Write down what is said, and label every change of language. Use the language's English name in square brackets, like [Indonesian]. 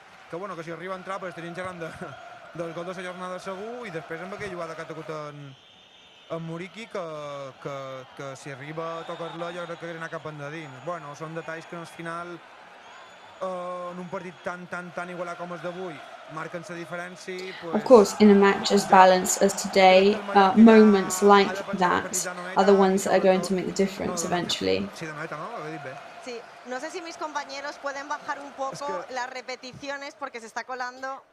[Catalan] Que bueno, que si arriba a entrar pues estaríem xerrant del gol de la jornada segur, i després amb aquella jugada que ha tocat en Muriqui, que si arriba a tocar-la jo crec que hauria anat cap endins. Bueno, són detalls que al final en un partit tan igualat com el d'avui marquen la diferència. [English] Of course, in a match as balanced as today, moments like that are the ones that are going to make the difference eventually. [Spanish] Sí, no sé si mis compañeros pueden bajar un poco las repeticiones porque se está colando.